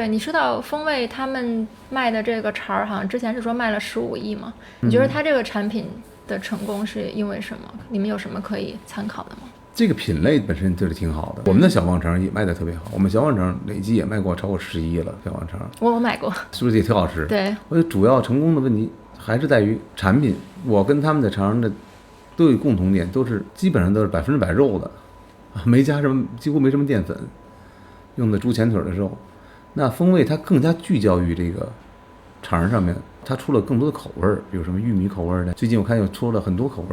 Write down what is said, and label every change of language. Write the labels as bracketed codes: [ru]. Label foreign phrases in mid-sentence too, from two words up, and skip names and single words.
[zh] 你說到風味他們賣的這個腸兒，好像之前是說賣了15億嘛？你覺得它這個產品的成功是因為什麼？你們有什麼可以參考的嗎？這個品類本身就是挺好的，我們的小旺腸也賣得特別好，我們小旺腸累計也賣過超過11億了。小旺腸我買過，是不是也挺好吃？對，我覺得主要成功的問題還是在於產品。我跟他們的腸的都有共同點，都是基本上都是100%肉的，沒加什麼，幾乎沒什麼澱粉，用的豬前腿的肉。那風味它更加聚焦於這個腸上面，它出了更多的口味，比如什麼玉米口味的，最近我看又出了很多口味。